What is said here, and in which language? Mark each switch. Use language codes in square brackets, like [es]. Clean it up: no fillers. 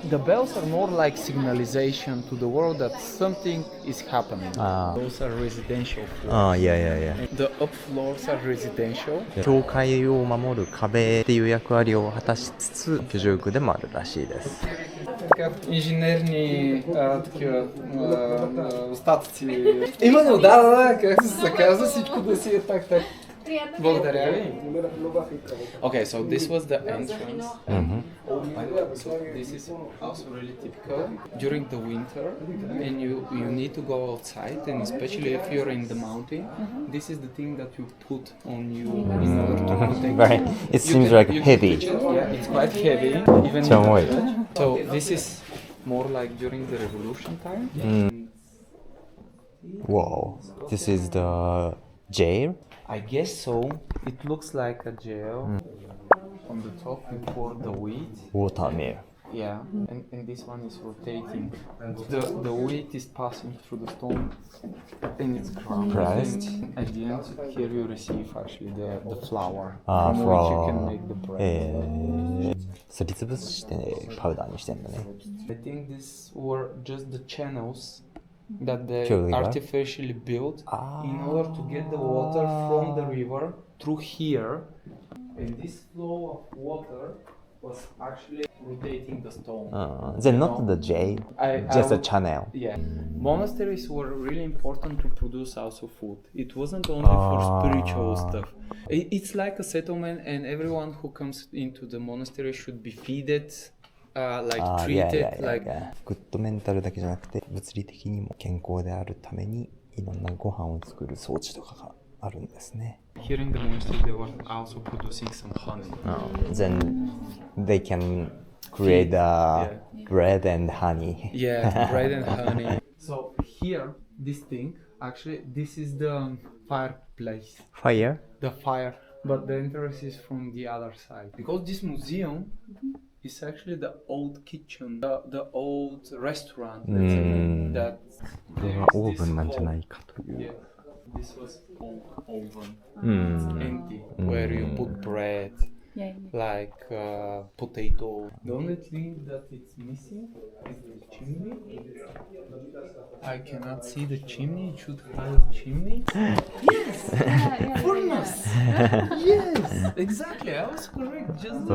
[en] The bells are more like signalization to the world that something is happening. Those are residential floors. Yeah. The up floors are residential. [ja] 教会を守る壁っていう役割を果たしつつ居住区でもあるらしいです。 [bg] Инженерни такива остатъци. Именно, да, как се казва, всичко да си е так. Благодаря ви. [en] Okay, so this was the entrance. So this is also really typical during the winter, and you need to go outside, and especially if you're in the mountain, this is the thing that you put on you in order to protect. Very, it seems like You can heavy. touch it, yeah, it's quite heavy. Even So in the wait. church. So this is more like during the revolution time. Whoa, this is the jail? I guess so. It looks like a jail. On the top you pour the wheat. Water mill. Yeah, and this one is rotating. The wheat is passing through the stone and it's ground. Pressed. And at the end, here you receive actually the flour Ah, from which you can flour. make the bread. [ja] すりつぶしてパウダーにしてんだね。 [en] I think these were just the channels that they To the river? artificially built in order to get the water from the river through here. And this flow of water was actually rotating the stone. Then not the jail, just a channel. Yeah. Monasteries were really important to produce also food. It wasn't only for spiritual stuff. It's like a settlement, and everyone who comes into the monastery should be feeded, like treated like. [ja] グッドメンタルだけじゃなくて物理的にも健康であるためにいろんなご飯を作る装置とかがあるんですね。 [en] Here in the monastery, they were also producing some honey. Then they can create bread and honey. Yeah, bread and honey. So here, this thing, actually, this is the fireplace. Fire? The fire, but the entrance is from the other side. Because this museum is actually the old kitchen, the old restaurant. Let's say, that [ja] これはオーブンなんじゃないかという。 [en] Yeah, this was old oven. It's empty, where you put bread, like potato. The only thing that it's missing is the chimney. I cannot see the chimney. It should have a chimney. Yes, furnace. Yes, exactly. I was correct. Just the